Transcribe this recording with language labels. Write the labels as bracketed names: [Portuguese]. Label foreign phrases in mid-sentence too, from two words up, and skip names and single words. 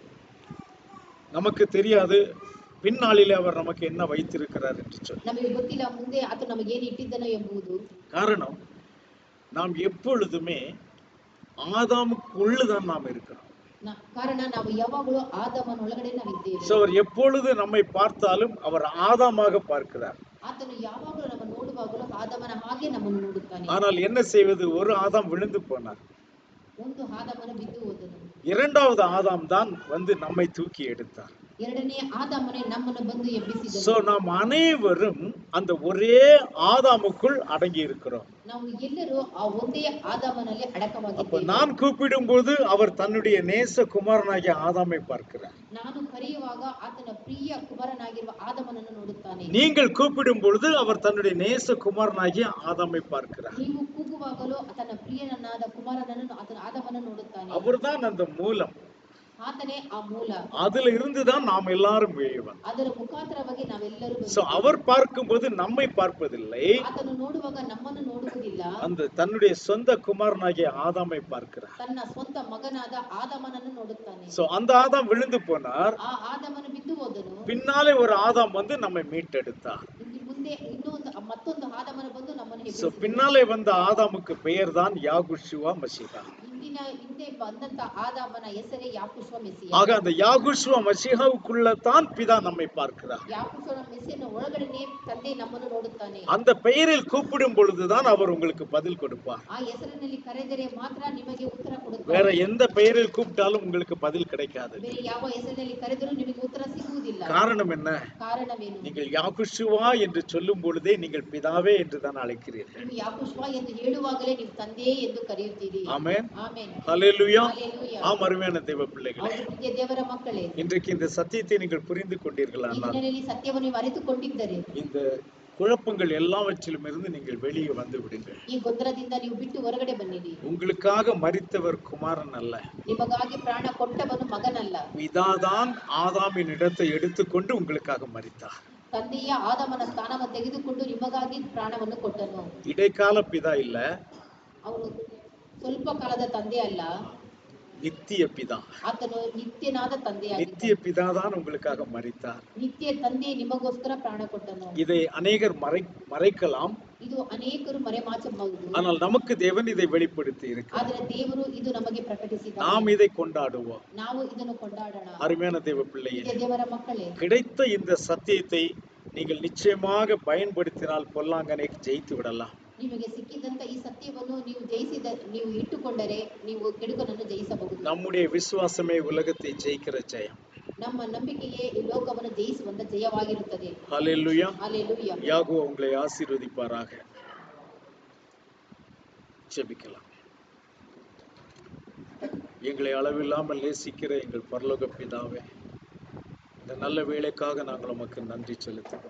[Tamil] நமக்கு தெரியாது பின்னாளிலே அவர் நமக்கு என்ன வைத்திருக்கிறார் என்று சொல்லி. [Kannada] ನಮಗೆ ಗೊತ್ತಿಲ್ಲ ಮುಂದೆ ಆತ ನಮಗೆ ಏನು ಇಟ್ಟಿದ್ದನೋ ಎಂಬುದು. [Tamil] காரணம் நாம் எப்பொழுதுமே ஆதாமுக்குள்ளதான் நாம் இருக்கிறோம். [Kannada] ಕಾರಣ ನಾವು ಯಾವಾಗಲೂ ಆದಾಮನ ಒಳಗಡೆ ನಾವಿದ್ದೇವೆ. [Tamil] சோ அவர் எப்பொழுது நம்மை பார்த்தாலும் அவர் ஆதாமாக பார்க்கிறார். [Kannada] ಆತನು ಯಾವಾಗಲೂ ನಮ್ಮ ನೋಡುವಾಗಲೂ ಆದಾಮನ ಹಾಗೆ ನಮ್ಮನ್ನು ನೋಡುತ್ತಾನೆ. [Tamil] ஆனால் என்ன செய்வது, ஒரு ஆதாம் விழுந்து போனார். [Kannada] ಒಂದು ಆದಾಮನ ಬಿದ್ದು ಹೋದನು. [Tamil] இரண்டாவது ஆதாம் தான் வந்து நம்மை தூக்கி எடுத்தார். [Kannada] ಎರಡನೇ ಆದಾಮನೇ ನಮ್ಮನ್ನು ಬಂದು ಎಬ್ಬಿಸಿದನು. [Tamil] சோ நாம் அனைவரும் அந்த ஒரே ஆதாமுக்குள் அடங்கி இருக்கிறோம். [Kannada] ನಾವು ಎಲ್ಲರೂ ಆ ಒಂದೇ ಆದಾಮನಲ್ಲಿ [Tamil] அப்ப [Kannada] ಅಡಕವಾಗಿದ್ದೇವೆ. [Tamil] நான் கூப்பிடும்போது அவர் தன்னுடைய நேச குமாரனாகிய ஆதாமை பார்க்கிறார். [Kannada] ನಾನು ಕರೆಯುವಾಗ ಆತನ ಪ್ರಿಯ ಕುಮಾರನಾಗಿರುವ ಆದಾಮನನ್ನು ನೋಡುತ್ತಾನೆ. [Tamil] நீங்கள் கூப்பிடும் பொழுது அவர் தன்னுடைய நேச குமாரனாகிய ஆதாமை பார்க்கிறார். [Kannada] ನೀವು ಕೂಗುವಾಗಲೂ ತನ್ನ ಪ್ರಿಯನನ್ನಾದ ಕುಮಾರನನ್ನು ಆತನ ಆದಾಮನನ್ನು ನೋಡುತ್ತಾನೆ. [Tamil] அவர்தான் அந்த மூலம். [Kannada] ಆತನೇ ಆ ಮೂಲ. [Tamil] அதுல இருந்துதான் நாம் எல்லாரும் வெளியே. [Kannada] ಅದರ ಮುಖಾಂತರವಾಗಿ ನಾವೆಲ್ಲರೂ [Tamil] சோ அவர் பார்க்கும்போது நம்மை பார்ப்பதில்லை, [Kannada] ಆತನು ನೋಡುವಾಗ ನಮ್ಮನ್ನು ನೋಡುವುದಿಲ್ಲ. [Tamil] அந்த தன்னுடைய சொந்த குமாரனாகிய ஆதாமை பார்க்கிறார். [Kannada] ತನ್ನ ಸ್ವಂತ ಮಗನಾದ ಆದಾಮನನ್ನು ನೋಡುತ್ತಾನೆ. [Tamil] சோ அந்த ஆதாம் விழுந்து போனார். [Kannada] ಆ ಆದಾಮನು ಬಿದ್ದು ಹೋದನು. [Tamil] பின்னாலே ஒரு ஆதாம் வந்து நம்மை மீட்டெடுத்தார். [Kannada] ಮುಂದೆ ಮತ್ತೊಂದು ಆದಾಮನು ಬಂದು ನಮ್ಮನ್ನು [Tamil] சோ [Kannada] ಎಬ್ಬಿಸಿದನು. [Tamil] பின்னாலே வந்த ஆதாமுக்கு பெயர் தான் யாகுஷுவா மசிஹா. [Kannada] ಹಿಂದೆ ಬಂದಂತ ಆದಾಮನ ಹೆಸರೇ ಯಾಕೂಷ ಮೆಸ್ಸಿಯ. [Tamil] ஆக அந்த யாகுஷுவா மசிஹாவுக்குள்ள தான் பிதா நம்மை பார்க்கிறார். [Kannada] ಯಾಕೂಷನ ಮೆಸ್ಸಿಯನ ಒಳಗಡೆನೇ ತಂದೆ ನಮ್ಮನ್ನು ನೋಡುತ್ತಾನೆ. [Tamil] அந்த பெயரில் கூப்பிடும் பொழுதுதான் அவர் உங்களுக்கு பதில் கொடுப்பார். [Kannada] ಆ ಹೆಸರಿನಲ್ಲಿ ಕರೆದರೆ ಮಾತ್ರ ನಿಮಗೆ ಉತ್ತರ ಕೊಡುತ್ತಾನೆ. [Tamil] வேற எந்த பெயரில் கூப்பிட்டாலும் உங்களுக்கு பதில் கிடைக்காது. [Kannada] ಬೇರೆ ಯಾವ ಹೆಸರಿನಲ್ಲಿ ಕರೆದರೂ ನಿಮಗೆ ಉತ್ತರ ಸಿಗುವುದಿಲ್ಲ. [Tamil] காரணம் என்ன? [Kannada] ಕಾರಣವೇನು? [Tamil] நீங்கள் யாகுஷுவா என்று சொல்லும் பொழுதே நீங்கள் பிதாவே என்று தான் அழைக்கிறீர்கள். [Kannada] ನೀವು ಯಾಕೂಷ ಎಂದು ಹೇಳುವಾಗಲೇ ನೀವು ತಂದೆ ಎಂದು ಕರೆಯುತ್ತೀರಿ. [Tamil] ஆமென். [Kannada] ಆಮೆನ್. [Tamil] ஹல்லேலூயா. [Kannada] ಹಲ್ಲೆಲೂಯಾ. [Tamil] அருமையான தேவ பிள்ளைகளே, [Kannada] ಹೌದು ಪ್ರಿಯ ದೇವರ ಮಕ್ಕಳೇ, [Tamil] இன்றைக்கு இந்த சத்தியத்தை நீங்கள் புரிந்து [Kannada] ಈ [Tamil] கொண்டீர்களானால் [Kannada] ದಿನದಲ್ಲಿ ಸತ್ಯವನ್ನು ನೀವು ಅರಿತುಕೊಂಡಿದ್ದರೆ [Tamil] இந்த குழப்பங்கள் எல்லாவற்றிலும் இருந்து நீங்கள் வெளியே வந்து விடுங்கள். [Kannada] ಈ ಗೊಂದಲದಿಂದ ನೀವು ಬಿಟ್ಟು ಹೊರಗಡೆ ಬನ್ನಿರಿ. [Tamil] உங்களுக்காக மரித்தவர் குமாரன் அல்ல, [Kannada] ನಿಮಗಾಗಿ ಪ್ರಾಣ ಕೊಟ್ಟವನು ಮಗನಲ್ಲ. [Tamil] பிதாதான் ஆதாமின் இடத்தை எடுத்துக்கொண்டு உங்களுக்காக மரித்தார். [Kannada] ತಂದೆಯ ಆದಾಮನ ಸ್ಥಾನವನ್ನು ತೆಗೆದುಕೊಂಡು ನಿಮಗಾಗಿ ಪ್ರಾಣವನ್ನು ಕೊಟ್ಟನು. [Tamil] இடைக்கால பிதா இல்ல, [Kannada] ಅವನು ಸ್ವಲ್ಪ ಕಾಲದ ತಂದೆ ಅಲ್ಲ, [Tamil] நித்திய பிதா. [Kannada] ಆತನು ನಿತ್ಯನಾದ ತಂದೆಯಾಗಿದ್ದಾನೆ. [Tamil] நித்திய பிதாதான் உங்களுக்காக மரித்தார். [Kannada] ನಿತ್ಯ ತಂದೆ ನಿಮಗೋಸ್ಕರ ಪ್ರಾಣ ಕೊಟ್ಟನು. [Tamil] இதை அநேகர் மறைக்கலாம், [Kannada] ಇದು ಅನೇಕರು ಮರೆಮಾಚಬಹುದು. [Tamil] ஆனால் நமக்கு தேவன் இதை வெளிப்படுத்தி இருக்கிறார். [Kannada] ಆದರೆ ದೇವರು ಇದು ನಮಗೆ ಪ್ರಕಟಿಸಿದ್ದಾನೆ. [Tamil] நாம் இதை கொண்டாடுவோம். [Kannada] ನಾವು ಇದನ್ನು ಕೊಂಡಾಡೋಣ. [Tamil] அருமையான தேவ பிள்ளையே, [Kannada] ದೇವರ ಮಕ್ಕಳೇ, [Tamil] கிடைத்த இந்த சத்தியத்தை நீங்கள் நிச்சயமாக பயன்படுத்தினால் பொல்லாங்கனை ஜெயித்து விடலாம். [Kannada] ನಿಮಗೆ ಸಿಕ್ಕಿದಂತ ಈ ಸತ್ಯವನ್ನು ನೀವು ಇಟ್ಟುಕೊಂಡರೆ ನೀವು ಕೆಡುಕನನ್ನು ಜಯಿಸಬಹುದು. [Tamil] நம்முடைய விசுவாசமே உலகத்தை ஜெயிக்கிற ஜெயம். [Kannada] ನಮ್ಮ ನಂಬಿಕೆಯೇ ಈ ಲೋಕವನ್ನು ಜಯಿಸುವಂತ ಜಯವಾಗಿರುತ್ತದೆ. [Tamil] ஹல்லேலூயா. ஹல்லேலூயா. யாகோவா உங்களை ஆசீர்வதிப்பாராக. ஜெபிக்கலாம். எங்களை அளவில்லாமல் நேசிக்கிற எங்கள் பரலோக பிதாவே, இந்த நல்ல வேலைக்காக நாங்கள் உமக்கு நன்றி செலுத்துகிறோம்.